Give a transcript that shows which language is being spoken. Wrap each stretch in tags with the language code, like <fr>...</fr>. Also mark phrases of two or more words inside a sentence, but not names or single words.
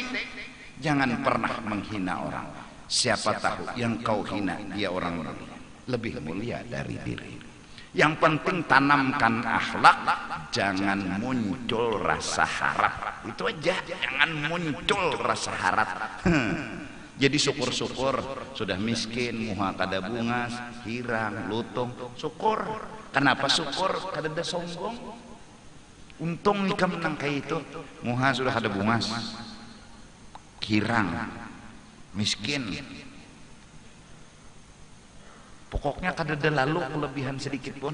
<id>Jangan pernah menghina orang. Siapa tahu yang kau hina dia orang lebih mulia dari diri. Yang penting tanamkan akhlak, jangan muncul rasa harap. Itu aja, jangan muncul rasa harap. Jadi syukur-syukur sudah miskin,</id> <bjn>muha kada bungas, hirang, lutung, syukur. Kenapa syukur? Kada ada sombong. Untung nikah menang kayak itu. Muha sudah ada bungas, hirang, miskin. Pokoknya kada ada lalu kelebihan sedikit pun.</bjn>